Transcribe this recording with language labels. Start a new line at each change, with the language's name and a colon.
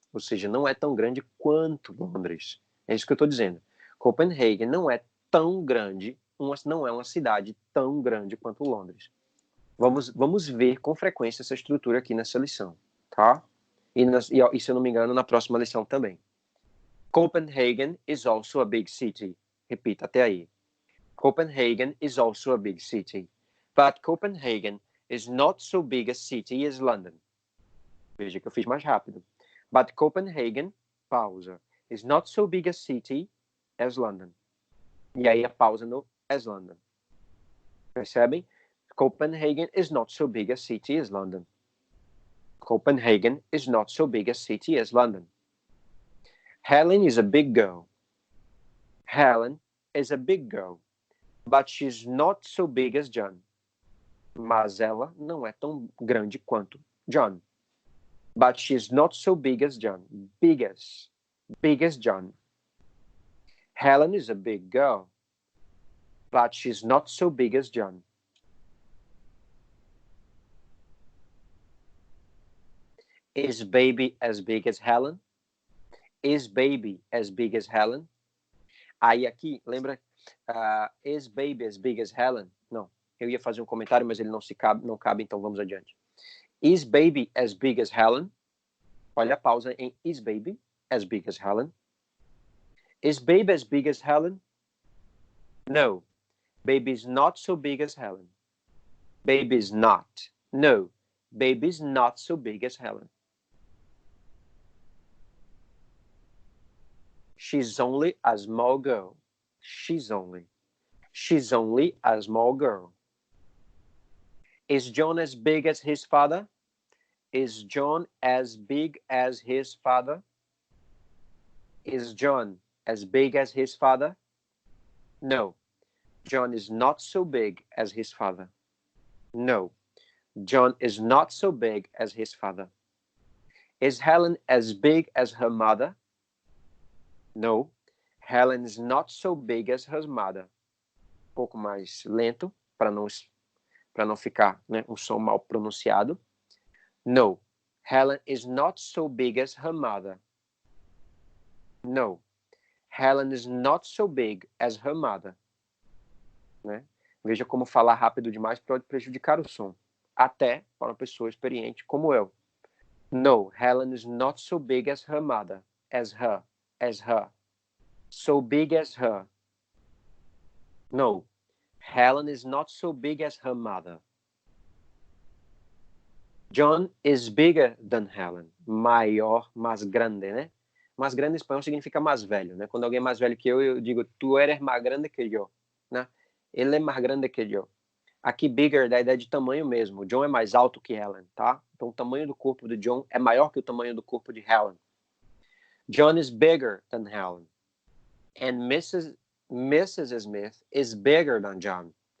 Portuguese: Ou seja, não é tão grande quanto Londres. É isso que eu estou dizendo. Copenhagen não é tão grande, não é uma cidade tão grande quanto Londres. Vamos ver com frequência essa estrutura aqui nessa lição, tá? E se eu não me engano, na próxima lição também.
English: Copenhagen is also a big city.
Portuguese: Repita até aí.
English: Copenhagen is also a big city. But Copenhagen is not so big a city as London.
Portuguese: Veja que eu fiz mais rápido.
English: But Copenhagen,
Portuguese: pausa,
English: is not so big a city as London.
Portuguese: E aí a pausa no
English: as London.
Portuguese: Percebem?
English: Copenhagen is not so big a city as London. Copenhagen is not so big a city as London. Helen is a big girl. Helen is a big girl, but she's not so big as John.
Portuguese: Mas ela não é tão grande quanto John.
English: But she's not so big as John. Big as John. Helen is a big girl, but she's not so big as John. Is baby as big as Helen? Is baby as big as Helen?
Portuguese: Aí aqui, lembra?
English: Is baby as big as Helen?
Portuguese: Não. Eu ia fazer um comentário, mas ele não cabe, então vamos adiante.
English: Is baby as big as Helen?
Portuguese: Olha a pausa em
English: is baby as big as Helen? Is baby as big as Helen? No. Baby is not so big as Helen. Baby is not. No. Baby is not so big as Helen. She's only a small girl. She's only a small girl. Is John as big as his father? Is John as big as his father? Is John as big as his father? No. John is not so big as his father. No. John is not so big as his father. Is Helen as big as her mother? No. Helen is not so big as her mother.
Portuguese: Um pouco mais lento, para não ficar, né, um som mal pronunciado.
English: No. Helen is not so big as her mother. No. Helen is not so big as her mother.
Portuguese: Né? Veja como falar rápido demais pode prejudicar o som. Até para uma pessoa experiente como eu.
English: No, Helen is not so big as her mother. As her. So big as her. No, Helen is not so big as her mother. John is bigger than Helen.
Portuguese: Maior, mais grande, né? Mais grande em espanhol significa mais velho, né? Quando alguém é mais velho que eu digo,
Spanish: tu eres
Portuguese: mais grande que eu, né? Ele é mais grande que eu. Aqui, bigger dá a ideia de tamanho mesmo. O John é mais alto que Helen, tá? Então, o tamanho do corpo do John é maior que o tamanho do corpo de Helen.
English: John is bigger than Helen. And Mrs. Smith is bigger than John.